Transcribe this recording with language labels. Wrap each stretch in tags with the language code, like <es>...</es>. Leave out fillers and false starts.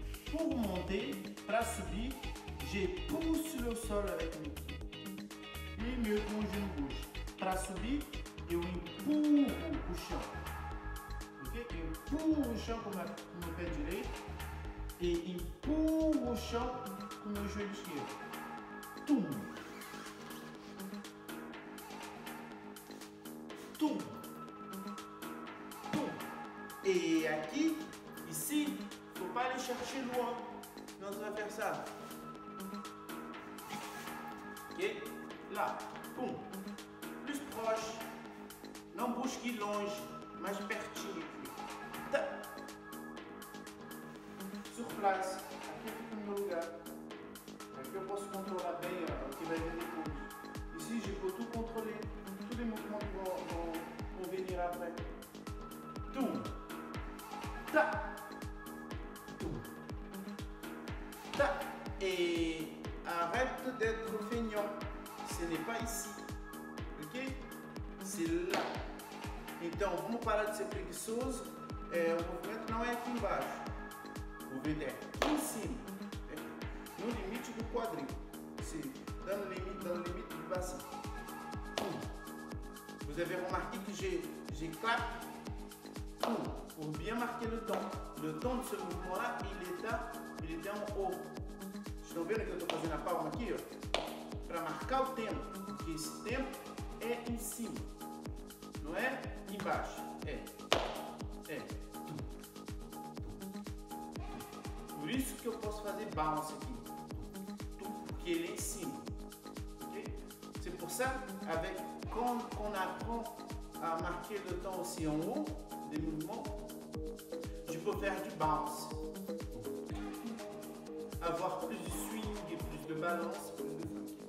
<fr>Pour monter,</fr> <pt>para subir,</pt> <fr>je pousse le sol avec mes pieds.</fr> <pt>E meu com o</pt> <fr>genou gauche.</fr> <pt>Para subir, eu empurro o chão. Ok? Eu empurro o chão com o meu pé direito e empurro o chão com o meu joelho esquerdo. Tum. Tum, tum.</pt> <fr>Et aqui, ici, il ne faut pas aller chercher loin. Sinon, ça va faire ça. Ok? Là, pum. Plus proche.</fr> <pt>Não busque longe, mais pertinho aqui. Tá.</pt> <fr>Sur place.</fr> <pt>Aqui fica no meu lugar. Aqui eu posso controlar bem o que vai vir depois.</pt> <fr>Ici, je peux tout contrôler. Tous les mouvements vont venir après. Toum, ta, toum, ta. Et arrête d'être feignant. Ce n'est pas ici. Ok? C'est là.</fr> <pt>Então, vamos parar de ser preguiçoso. O movimento não é aqui embaixo. O movimento é aqui em cima. No limite do quadril.</pt> <fr>Dans le limite du bassin. Vous avez remarqué que j'ai clap pour bien marquer le temps. Le temps de ce mouvement-là, il était en haut.</fr> <pt>Estão vendo que eu estou fazendo a palma aqui? Para marcar o tempo. Porque esse tempo é em cima. Não é embaixo. É. Por isso que eu posso fazer bounce aqui. Porque ele é em cima. Okay?</pt> <fr>C'est pour ça, quand on apprend à marquer le temps aussi en haut des mouvements, je peux faire du bounce. Avoir plus de swing et plus de balance, plus de funk.</fr>